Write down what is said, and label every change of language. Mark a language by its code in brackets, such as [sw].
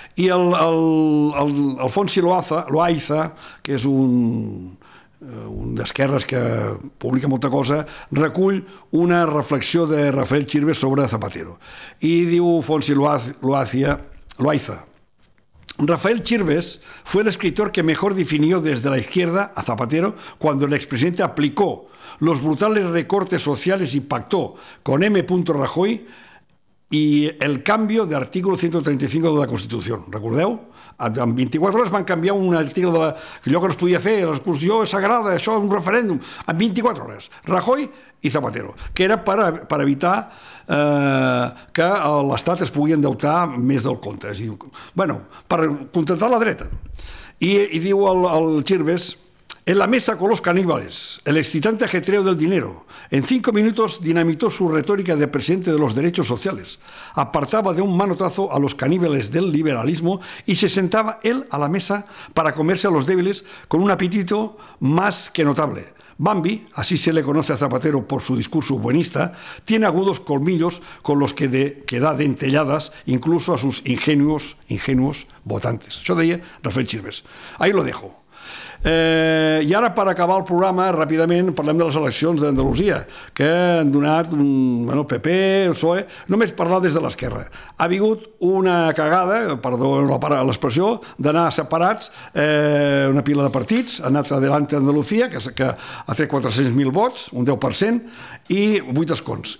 [ca] I el Alfonso Loaiza, que és un d'esquerres que publica molta cosa, recull una reflexió de Rafael Chirbes sobre Zapatero. I diu Alfonso Loaiza, [es] Rafael Chirbes fue el escritor que mejor definió desde la izquierda a Zapatero cuando el expresidente aplicó los brutales recortes sociales y pactó con M. Rajoy y el cambio de artículo 135 de la Constitución. [ca] ¿Recordeu? En 24 hores van canviar un article de la, que allò que no es podia fer, l'expulsió és sagrada, això és un referèndum, en 24 hores, Rajoy i Zapatero, que era per evitar que l'Estat es pugui endeutar més del compte, és a dir, bueno, per contentar la dreta. I diu el Chirbes: [es] en la mesa con los caníbales, el excitante ajetreo del dinero, en 5 minutos dinamitó su retórica de presidente de los derechos sociales, apartaba de un manotazo a los caníbales del liberalismo y se sentaba él a la mesa para comerse a los débiles con un apetito más que notable. Bambi, así se le conoce a Zapatero por su discurso buenista, tiene agudos colmillos con los que da dentelladas incluso a sus ingenuos votantes. [ca] Això deia Rafael Chirbes. [es] Ahí lo dejo. [ca] I ara, per acabar el programa, ràpidament parlem de les eleccions d'Andalusia, que han donat bueno, el PP, el PSOE, només parlar des de l'esquerra. Ha vingut una cagada, perdó l'expressió, d'anar separats, una pila de partits, ha anat adelante Andalusia, que ha tret 400.000 vots, un 10%, i 8 escons.